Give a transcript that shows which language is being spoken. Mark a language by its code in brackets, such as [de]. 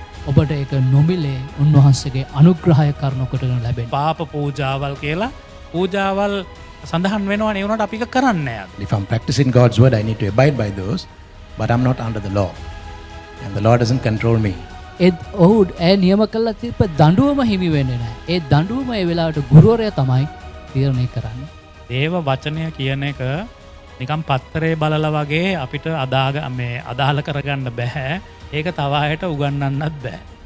[si] ඔබට ඒක නොමිලේ උන්වහන්සේගේ අනුග්‍රහය කරුණකට ලැබෙන. පාප පූජාවල් කියලා පූජාවල් සඳහන් වෙනවා නේ උනට අපි ඒක කරන්නේ නැහැ. [en] If I'm practicing God's word, I need to abide by those, but I'm not under the law. And the law doesn't control me. [si] ඔහු නියම කළා තිබ්බ දඬුවම හිමි වෙන්නේ නැහැ. ඒ දඬුවම ඒ වෙලාවට ගුරුවරයා තමයි තීරණය කරන්නේ. දේව වචනය කියන එක නිකම් පත්තරේ බලලා වගේ අපිට අදාළ කරගන්න බෑ. ඒක තව අයට උගන්වන්නත් බෑ.